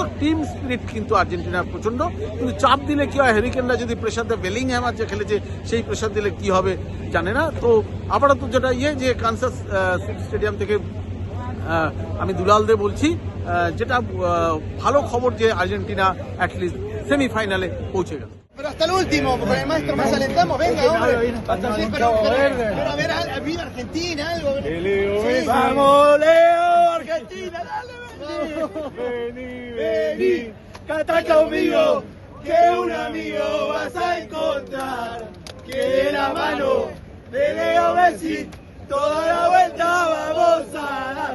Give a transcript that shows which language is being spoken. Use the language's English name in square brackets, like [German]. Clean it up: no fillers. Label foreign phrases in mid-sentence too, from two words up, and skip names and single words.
[English] team spirit [Bangla] কিন্তু আর্জেন্টিনার প্রচন্ড, কিন্তু চাপ দিলে কি হয়, হ্যারিকেনরা যদি প্রেশার দেয়, বেলিংহ্যাম যে খেলেছে সেই প্রেশার দিলে কি হবে জানে না। তো আপাতত যেটা যে কানসাস সিটি স্টেডিয়াম থেকে আমি দুলাল দে বলছি, যেটা ভালো খবর যে আর্জেন্টিনা অ্যাটলিস্ট সেমিফাইনালে পৌঁছে গেল। [Spanish] Pero hasta el último, con el maestro más alentamos, venga, hombre. Sí, pero a ver, viva Argentina, algo. Sí. Vamos, Leo, Argentina, dale, vení. Vení, canta conmigo, que un amigo vas a encontrar, que de la mano de Leo Messi, toda la vuelta vamos a dar.